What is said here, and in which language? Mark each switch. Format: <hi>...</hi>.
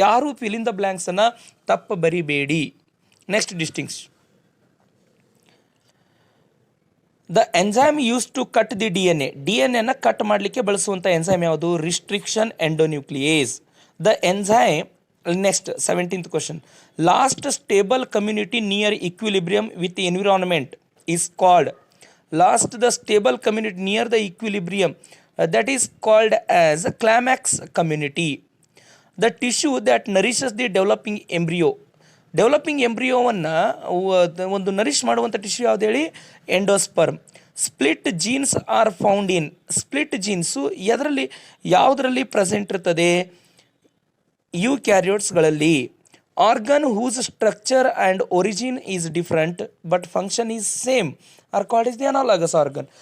<kn>ಯಾರು fill in the ಬ್ಲ್ಯಾಂಕ್ಸನ್ನು ತಪ್ಪು ಬರಿಬೇಡಿ. Next ಡಿಸ್ಟಿಂಗ್ಸ್,</kn> <en>the enzyme use to cut the DNA</en> <kn>cut ಮಾಡಲಿಕ್ಕೆ ಬಳಸುವಂಥ ಎಂಜೈಮ್ ಯಾವುದು?</kn> <en>Restriction endonuclease. The enzyme. Next 17th question, last stable community near equilibrium with environment is called. Last the stable community near the equilibrium, that is called as climax community. The tissue that nourishes the developing embryo.</en> <kn>Developing ಎಂಬ್ರಿಯೋವನ್ನು ಒಂದು nourish ಮಾಡುವಂಥ tissue ಯಾವ್ದು ಹೇಳಿ? Endosperm.</kn> <en>Split genes are found in.</en> <kn>Split jeans ಯಾವುದರಲ್ಲಿ present ಇರ್ತದೆ?</kn> <en>ಯುಕ್ಯಾರಿಯೋಟ್ಸ್ಗಳಲ್ಲಿ. Organ whose structure and origin is different but function is same are called is the analogous organ.</en>